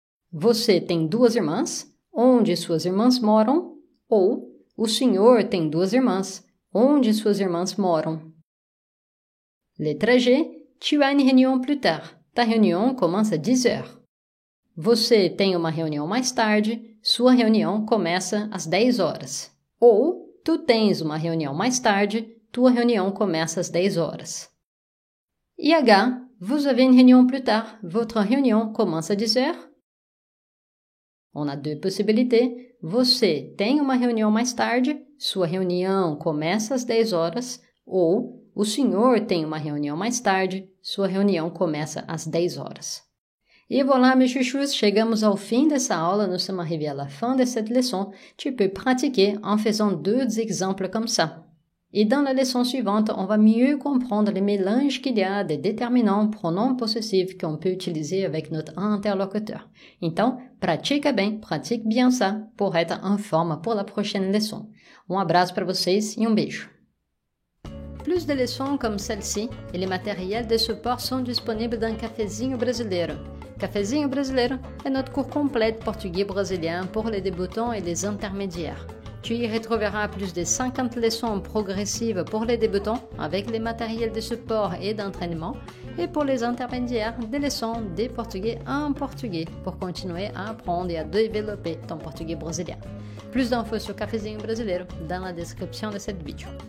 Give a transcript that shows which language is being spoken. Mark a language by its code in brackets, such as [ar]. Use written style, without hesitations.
[pt] Você tem 2 irmãs. Onde suas irmãs moram? Ou, o senhor tem 2 irmãs. Onde suas irmãs moram? Letra G. [fr] Tu as une réunion plus tard. Ta réunion commence à 10 heures. [pt] Você tem uma reunião mais tarde. Sua reunião começa às 10 horas. Ou, tu tens uma reunião mais tarde. Tua reunião começa às 10 horas. E H. [fr] Vous avez une réunion plus tard. Votre réunion commence à 10 heures. On a 2 possibilités. [pt] Você tem uma reunião mais tarde. Sua reunião começa às 10 horas. Ou, o senhor tem uma reunião mais tarde. Sua reunião começa às 10 horas. [fr] Et voilà mes chouchous, [pt] chegamos ao fim dessa aula. [fr] Nous sommes arrivés à la fin de cette leçon. Tu peux pratiquer en faisant 2 exemples comme ça. Et dans la leçon suivante, on va mieux comprendre les mélanges qu'il y a des déterminants pronoms possessifs qu'on peut utiliser avec notre interlocuteur. Então, pratique bien ça pour être en forme pour la prochaine leçon. [pt] Um abraço para vocês e beijo. [fr] Plus de leçons comme celle-ci et les matériels de support sont disponibles dans Cafezinho Brasileiro. Cafezinho Brasileiro est notre cours complet de portugais brésilien pour les débutants et les intermédiaires. Tu y retrouveras plus de 50 leçons progressives pour les débutants avec les matériels de support et d'entraînement et pour les intermédiaires des leçons de portugais en portugais pour continuer à apprendre et à développer ton portugais brésilien. Plus d'infos sur Cafezinho Brasileiro dans la description de cette vidéo.